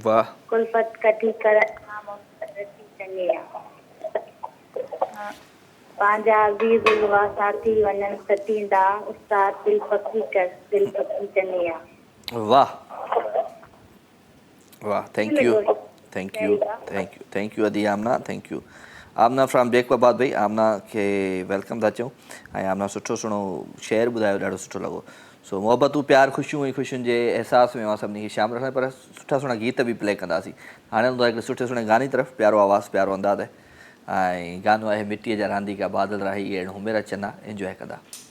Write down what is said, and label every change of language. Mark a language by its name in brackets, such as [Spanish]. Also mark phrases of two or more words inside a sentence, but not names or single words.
[Sindhi] वाह। कुलफत कठी करण खां मुफ़्त चङी आहे। पंहिंजा अज़ीज़ हुआ साथी वञनि सतींदा, उस्ताद दिल पकी कर, दिल पकी चङी आहे। वाह वाह, [English] thank you thank you thank you thank you अदी आमना, thank you. [Sindhi] आमना फ्रॉम जेकबाद भाई, आमना खे वेलकम था चऊं। ऐं आमना सुठो सुहिणो शेर ॿुधायो, ॾाढो सुठो लॻो। सो मोहबतूं प्यार ख़ुशियूं ऐं ख़ुशियुनि जे अहसास में मां सभिनी खे शामिलु रखंदा, पर सुठा सुहिणा गीत बि प्ले कंदासीं। हाणे हूंदो आहे हिकिड़े सुठे सुहिणे गाने तरफ़, प्यारो आवाज़ु प्यारो अंदाज़ आहे, ऐं गानो आहे मिटीअ जा रांदीका बादल राही अहिड़ो हुमेर चना, एंजॉय कंदा।